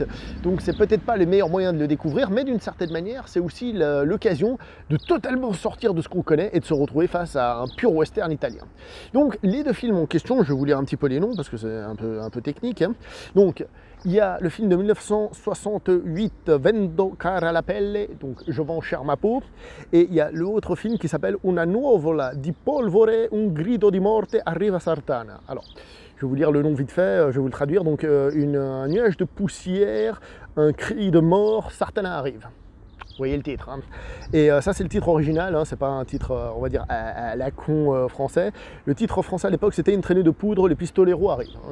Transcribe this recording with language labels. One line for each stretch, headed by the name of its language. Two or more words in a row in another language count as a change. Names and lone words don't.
French: Donc, c'est peut-être pas le meilleur moyen de le découvrir, mais d'une certaine manière, c'est aussi l'occasion de totalement sortir de ce qu'on connaît et de se retrouver face à un pur western italien. Donc les deux films en question, je vais vous lire un petit peu les noms parce que c'est un peu technique. Donc il y a le film de 1968, Vendo cara la pelle, donc Je vends cher ma peau, et il y a l'autre film qui s'appelle Una nuvola di polvere, un grido di morte arriva Sartana. Alors, je vais vous lire le nom vite fait, je vais vous le traduire. Donc un nuage de poussière, un cri de mort, Sartana arrive. Vous voyez le titre, hein. Et ça c'est le titre original, hein, c'est pas un titre on va dire à la con français. Le titre français à l'époque c'était Une traînée de poudre, les pistoleros arrivent, hein.